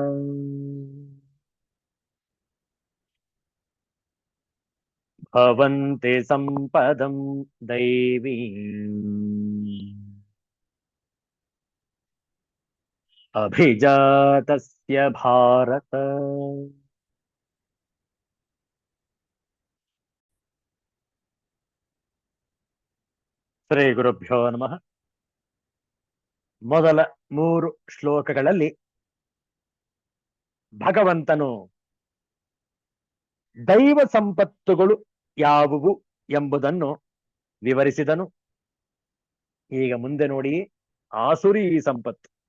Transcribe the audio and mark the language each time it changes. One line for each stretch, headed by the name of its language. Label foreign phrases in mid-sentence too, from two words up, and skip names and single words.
Sanskrit: भवन्ति सम्पदं दैवीम् अभिजातस्य भारत ಶ್ರೀ ಗುರುಭ್ಯೋ ನಮಃ.
Kannada: ಮೊದಲ 3 ಶ್ಲೋಕಗಳಲ್ಲಿ ಭಗವಂತನು ದೈವ ಸಂಪತ್ತುಗಳು ಯಾವುವು ಎಂಬುದನ್ನು ವಿವರಿಸಿದನು. ಈಗ ಮುಂದೆ ನೋಡಿ ಆಸುರಿ ಸಂಪತ್ತು.